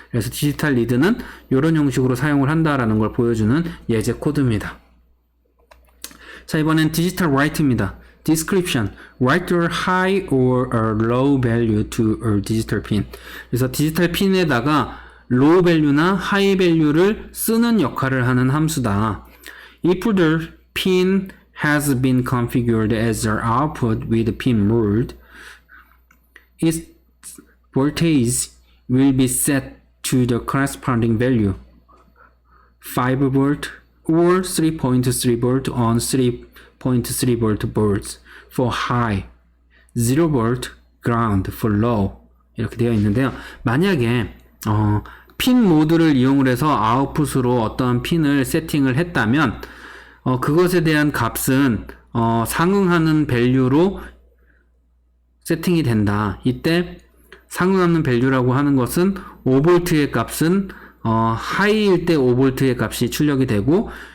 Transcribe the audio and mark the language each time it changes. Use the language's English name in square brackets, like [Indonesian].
[Korean] 그래서 디지털 리드는 이런 형식으로 사용을 한다라는 걸 보여주는 예제 코드입니다. 자, 이번엔 디지털 라이트입니다. [English] description, write a high or a low value to a digital pin. [Korean] 그래서 디지털 핀에다가 low value나 high value를 쓰는 역할을 하는 함수다. [English] If the pin has been configured as the output with pin mode, its voltage will be set to the corresponding value, 5 volt or 3.3 volt on 3.3 volt boards for high, 0 volt ground for low. [Korean] 이렇게 되어 있는데요. 만약에 핀 모드를 이용을 해서 아웃풋으로 어떤 핀을 세팅을 했다면 그것에 대한 값은 상응하는 밸류로 세팅이 된다. 이때 상응하는 밸류라고 하는 것은 5V의 값은 하이일 때 5V의 값이 출력이 되고